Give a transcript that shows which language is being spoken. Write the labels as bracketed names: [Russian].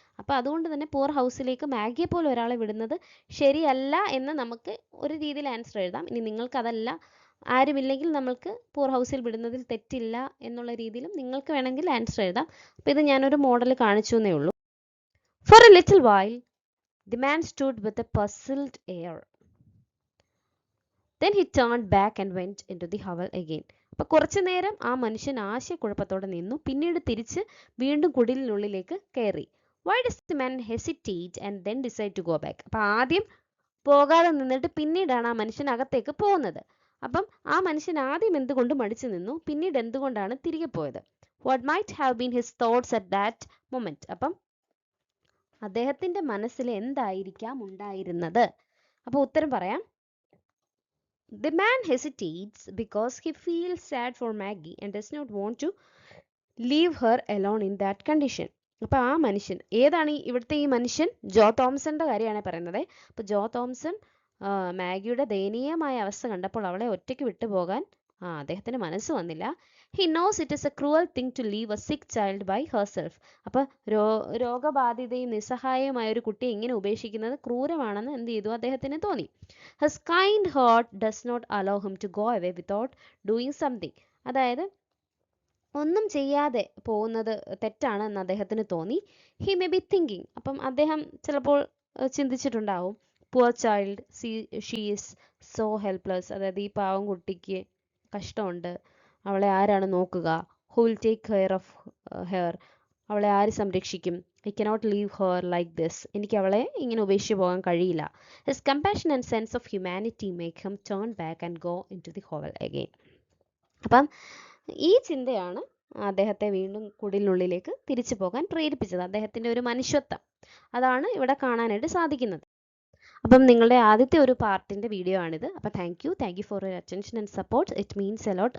[Malayalam] അപ്പം അതുകൊണ്ട് തന്നെ പൂർ ഹൗസിലേക്ക് മാഗിയെ പോലെ ഒരാളെ വിടുന്നത് ശരിയല്ല എന്ന് നമുക്ക് ഒരു രീതിയിൽ ആൻസർ എഴുതാം. ഇനി നിങ്ങൾക്ക് അതല്ല, ആരുമില്ലെങ്കിൽ നമ്മൾക്ക് പൂർ ഹൗസിൽ വിടുന്നതിൽ തെറ്റില്ല എന്നുള്ള രീതിയിലും നിങ്ങൾക്ക് വേണമെങ്കിൽ ആൻസർ എഴുതാം. അപ്പം ഇത് ഞാനൊരു മോഡൽ കാണിച്ചു എന്നേ ഉള്ളൂ. [English] For a little while the man stood with a puzzled air. Then he turned back and went into the hovel again. [Malayalam] അപ്പോൾ കുറച്ചു നേരം ആ മനുഷ്യൻ ആശയക്കുഴപ്പത്തോടെ നിന്നു, പിന്നീട് തിരിച്ച് വീണ്ടും കുടിലിനുള്ളിലേക്ക് കയറി. [English] Why does the man hesitate and then decide to go back? [Malayalam] അപ്പോൾ ആദ്യം പോകാതെ നിന്നിട്ട് പിന്നീടാണ് ആ മനുഷ്യൻ അകത്തേക്ക് പോകുന്നത്. അപ്പം ആ മനുഷ്യൻ ആദ്യം എന്തുകൊണ്ട് മടിച്ചു നിന്നു, പിന്നീട് എന്തുകൊണ്ടാണ് തിരികെ പോയത്? [English] What might have been his thoughts at that moment? [Malayalam] അപ്പം അദ്ദേഹത്തിന്റെ മനസ്സിൽ എന്തായിരിക്കാം ഉണ്ടായിരുന്നത്? അപ്പോൾ ഉത്തരം പറയാം. [English] The man hesitates because he feels sad for Maggie and does not want to leave her alone in that condition. [Malayalam] അപ്പോൾ ആ മനുഷ്യൻ ഏതാണ്? ഇവിടുത്തെ ഈ മനുഷ്യൻ ജോ തോംസന്റെ കാര്യമാണ് പറയുന്നത്. അപ്പോൾ ജോ തോംസൺ മാഗിയുടെ ദയനീയമായ അവസ്ഥ കണ്ടപ്പോൾ അവളെ ഒറ്റയ്ക്ക് വിട്ടുപോകാൻ അദ്ദേഹത്തിന് മനസ്സ് വന്നില്ല. [English] He knows it is a cruel thing to leave a sick child by herself. [Malayalam] അപ്പോൾ രോഗബാധിതയും നിസ്സഹായമായ ഒരു കുട്ടിയെ ഇങ്ങനെ ഉപേക്ഷിക്കുന്നത് ക്രൂരമാണെന്ന് എന്ത് ചെയ്തു? അദ്ദേഹത്തിന് തോന്നി. [English] His kind heart does not allow him to go away without doing something. [Malayalam] അതായത് ഒന്നും ചെയ്യാതെ പോകുന്നത് തെറ്റാണ് എന്ന് അദ്ദേഹത്തിന് തോന്നി. [English] He may be thinking, [Malayalam] അപ്പം അദ്ദേഹം ചിലപ്പോൾ ചിന്തിച്ചിട്ടുണ്ടാവും, [English] poor child, she is so helpless. [Malayalam] അതായത് ഈ പാവം കുട്ടിക്ക് കഷ്ടമുണ്ട്, അവളെ ആരാണ് നോക്കുക? [English] Who will take care of her? [Malayalam] അവളെ ആര് സംരക്ഷിക്കും? [English] I cannot leave her like this. [Malayalam] എനിക്ക് അവളെ ഇങ്ങനെ ഉപേക്ഷിച്ച് പോകാൻ കഴിയില്ല. [English] His compassion and sense of humanity make him turn back and go into the hovel again. [Malayalam] അപ്പം ഈ ചിന്തയാണ് അദ്ദേഹത്തെ വീണ്ടും കുടിലിനുള്ളിലേക്ക് തിരിച്ചു പോകാൻ പ്രേരിപ്പിച്ചത്. അദ്ദേഹത്തിൻ്റെ ഒരു മനുഷ്യത്വം അതാണ് ഇവിടെ കാണാനായിട്ട് സാധിക്കുന്നത്. അപ്പം നിങ്ങളുടെ ആദ്യത്തെ ഒരു പാർട്ടിൻ്റെ വീഡിയോ ആണിത്. അപ്പോൾ [English] Thank you for your attention and support. It means a lot.